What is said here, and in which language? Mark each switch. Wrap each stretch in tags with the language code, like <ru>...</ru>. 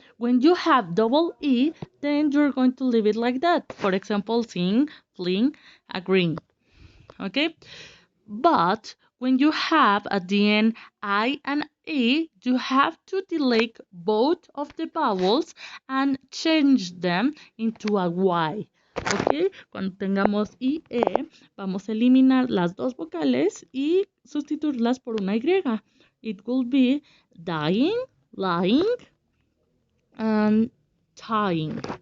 <en>When you have double e, then you're going to leave it like that. For example, sing, fling, agreeing. okay? But when you have at the end I and E, you have to delete both of the vowels and change them into a Y. ¿Ok?</en> <es>Cuando tengamos IE, vamos a eliminar las dos vocales y sustituirlas por una Y.</es> <en>It will be dying, lying, and tying.</en>